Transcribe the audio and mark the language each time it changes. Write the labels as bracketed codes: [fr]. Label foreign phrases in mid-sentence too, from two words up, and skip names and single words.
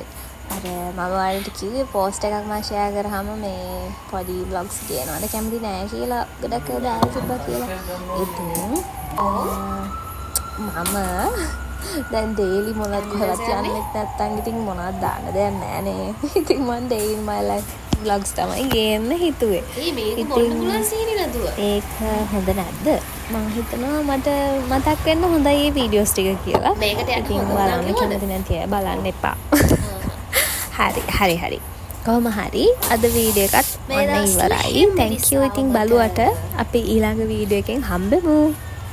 [si] අර මම ඔයාලට කිව්වේ පෝස්ට් එකක් මම ෂෙයා කරාම මේ පොඩි vlogs කියනවාද කැමති නෑ කියලා ගොඩක් දාලා තිබ්බා කියලා. ඉතින් මම දැන් daily මොනවද කොහෙවත් යන්නෙත් නැත්තම් ඉතින් මොනවද දාන්න දෙයක් නෑනේ. ඉතින් මම [en] day in my life vlogs [si] තමයි ගේන්න හිතුවේ. මේක මොන්න පුළුවන් සීනි නදුව. ඒක හොඳ නැද්ද? මම හිතනවා මට මතක් වෙන්න හොඳයි මේ වීඩියෝස් ටික කියලා. මේකට යන්න හොඳ බලන්න කැමති නැති අය බලන්න එපා. හරි. කොහොම හරි අද වීඩියෝ එකත් ඔන්න ඉවරයි. [en] thank you [si] ඉතින් බලුවට අපි ඊළඟ වීඩියෝ එකෙන් හම්බෙමු.